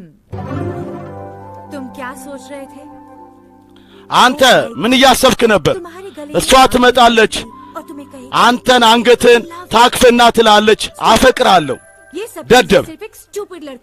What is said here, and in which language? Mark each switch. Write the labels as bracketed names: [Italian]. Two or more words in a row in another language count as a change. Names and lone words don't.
[Hindi] तुम क्या सोच रहे थे [Amharic] አንተ ምን እያሰብክ ነበር እሷ ትመጣለች [Hindi] और तुम्हें कही [Amharic] አንተን አንገትን ታክፈና ትላለች አፈቅራለሁ [Hindi] ये सब [Amharic] ደደብ [Hindi] सिर्फ एक स्टूपिड लड़की